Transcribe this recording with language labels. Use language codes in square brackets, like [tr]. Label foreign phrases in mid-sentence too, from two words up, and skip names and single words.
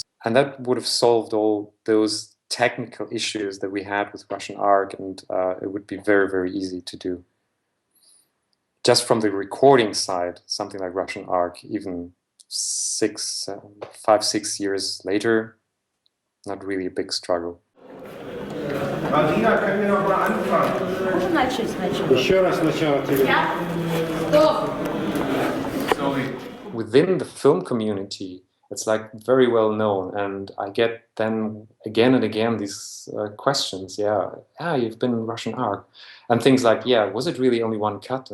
[en] And that would have solved all those technical issues that we had with Russian Ark, and it would be very, very easy to do. Just from the recording side, something like Russian Ark, even 5, 6 years later, not really a big struggle. [de] Marina, können wir noch mal anfangen? [ru] Можно начать сначала? Еще раз сначала. [en] Sorry. Within the film community, it's like very well known, and I get then again and again these questions. You've been in Russian Ark, and things like, was it really only one cut?